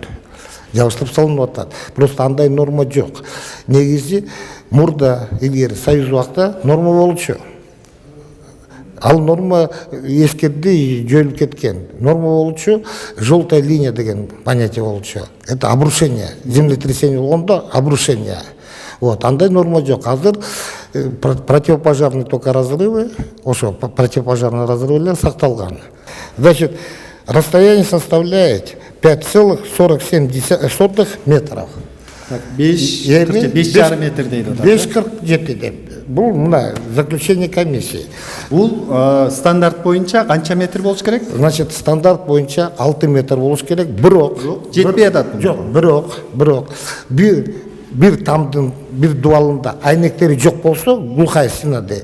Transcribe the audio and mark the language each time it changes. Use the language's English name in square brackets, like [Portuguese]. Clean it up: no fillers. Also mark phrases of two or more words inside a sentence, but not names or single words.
[Kyrgyz] Жабыштырып салынып атат. Просто андай норма жок. Негизи мурда илгери Союз убакта норма болчу. Ал норма эскерди, жойулуп кеткен. Норма болчу, [Russian] желтая линия [Kyrgyz] деген понятие болчу. [Russian] Это обрушение. Землетрясение болгондо обрушение. Вот, [Kyrgyz] андай норма жок. [Russian] Азыр противопожарный только разрывы, ошо противопожарный [Kyrgyz] разрывлер сакталган. [Russian] Значит, расстояние составляет 5,47 метров. [Kazakh] 5,5 метр дейді. 5,47 деп. Бұл мына [Russian] заключение комиссии. [Kyrgyz] Бул стандарт боюнча канча метр болуш керек? Значит, стандарт боюнча 6 метр болуш керек. Бирок жетпей атат. Жок, бирок бир тамдын бир дуалында айнектери жок болсо, [Russian] глухая стена [Kyrgyz] дейт.